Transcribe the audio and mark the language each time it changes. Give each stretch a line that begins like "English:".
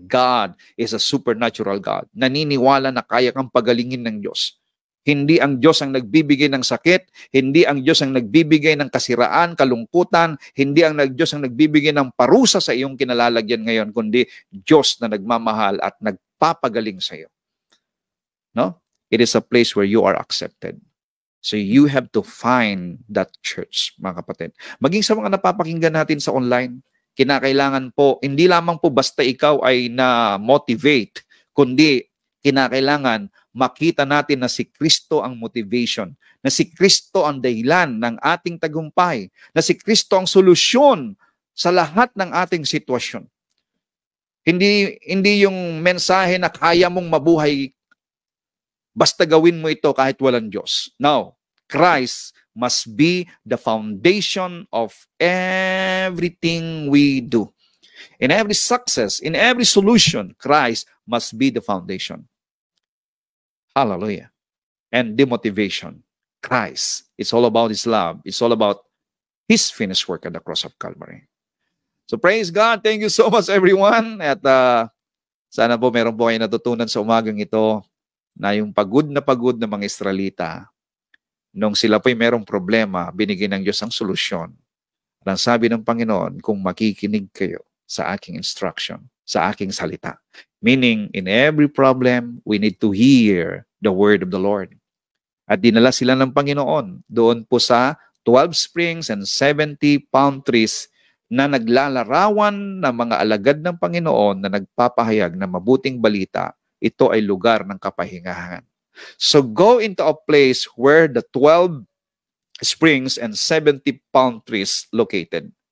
English: God is a supernatural God.
Filipino: Naniniwala na kaya kang pagalingin ng Diyos. Hindi ang Diyos ang nagbibigay ng sakit, hindi ang Diyos ang nagbibigay ng kasiraan, kalungkutan, hindi ang Diyos ang nagbibigay ng parusa sa iyong kinalalagyan ngayon, kundi Diyos na nagmamahal at nagpapagaling sa iyo.
English: No? It is a place where you are accepted. So you have to find that church,
Filipino: mga kapatid. Maging sa mga napapakinggan natin sa online, kinakailangan po, hindi lamang po basta ikaw ay na-motivate, kundi kinakailangan makita natin na si Kristo ang motivation, na si Kristo ang dahilan ng ating tagumpay, na si Kristo ang solusyon sa lahat ng ating sitwasyon. Hindi yung mensahe na kaya mong mabuhay, basta gawin mo ito kahit walang Diyos.
English: No, Christ must be the foundation of everything we do. In every success, in every solution, Christ must be the foundation. Hallelujah. And the motivation, Christ. It's all about His love. It's all about His finished work at the cross of Calvary. So praise God. Thank you so much, everyone.
Filipino: At sana po meron po kayo natutunan sa umagang ito na yung pagod na mga Israelita, nung sila po'y merong problema, binigyan ng Diyos ang solusyon. At ang sabi ng Panginoon, kung makikinig kayo sa aking instruction, sa aking salita.
English: Meaning, in every problem, we need to hear the word of the Lord.
Filipino: At dinala sila ng Panginoon doon po sa
English: 12 springs and 70 palm trees
Filipino: na naglalarawan ng mga alagad ng Panginoon na nagpapahayag ng mabuting balita. Ito ay lugar ng kapahingahan.
English: So go into a place where the 12 springs and 70 palm trees located.